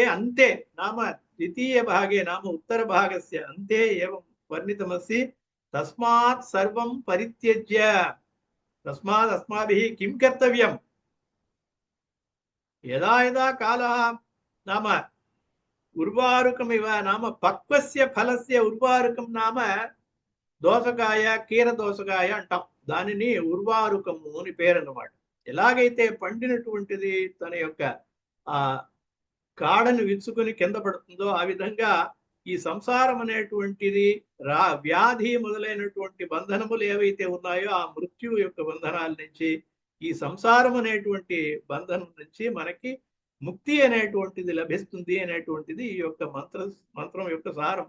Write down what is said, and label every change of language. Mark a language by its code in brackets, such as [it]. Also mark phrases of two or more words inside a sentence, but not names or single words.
[sa] अन्ते नाम द्वितीय भागे नाम उत्तरभागस्य अन्ते एवं वर्णितमस्ति। तस्मात् सर्वं परित्यज्य, तस्मात् अस्माभिः किं कर्तव्यं, यदा यदा कालः नाम उर्वारुकमिव, नाम पक्वस्य फलस्य उर्वारुकं नाम [te] దోసకాయ కీర దోసకాయ అంటాం, దానిని ఉర్వారుకము అని పేరు అన్నమాట. ఎలాగైతే పండినటువంటిది తన యొక్క ఆ కాడను విచ్చుకొని కింద పడుతుందో ఆ విధంగా ఈ సంసారం అనేటువంటిది వ్యాధి మొదలైనటువంటి బంధనములు ఏవైతే ఉన్నాయో ఆ మృత్యు యొక్క బంధనాల నుంచి, ఈ సంసారం అనేటువంటి బంధనం నుంచి మనకి ముక్తి అనేటువంటిది లభిస్తుంది అనేటువంటిది ఈ యొక్క మంత్రం యొక్క సారం.